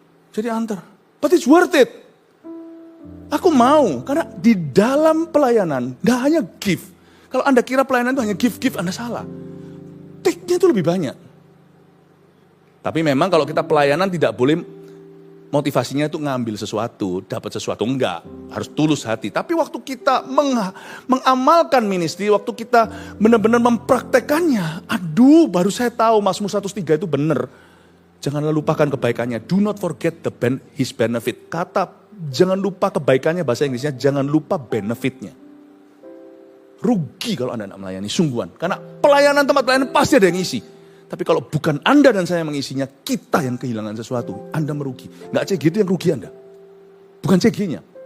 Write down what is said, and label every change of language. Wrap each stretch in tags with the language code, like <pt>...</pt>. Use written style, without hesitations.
<id>Jadi antar,</id> <en>but it's worth it.</en> <id>Aku mau, karena di dalam pelayanan gak hanya give. Kalau Anda kira pelayanan itu hanya give, Anda salah. Take-nya itu lebih banyak. Tapi memang kalau kita pelayanan tidak boleh motivasinya itu ngambil sesuatu, dapat sesuatu, enggak. Harus tulus hati. Tapi waktu kita mengamalkan ministry, waktu kita benar-benar mempraktekannya, baru saya tahu Mazmur 103 itu benar. Janganlah lupakan kebaikannya.</id> <en>Do not forget his benefit.</en> <id>Kata jangan lupa kebaikannya, bahasa Inggrisnya jangan lupa benefitnya. Rugi kalau Anda tidak melayani, sungguhan. Karena pelayanan, tempat pelayanan pasti ada yang ngisi. Tapi kalau bukan Anda dan saya mengisinya, kita yang kehilangan sesuatu, Anda merugi. Nggak CG itu yang rugi Anda. Bukan CG-nya.</id>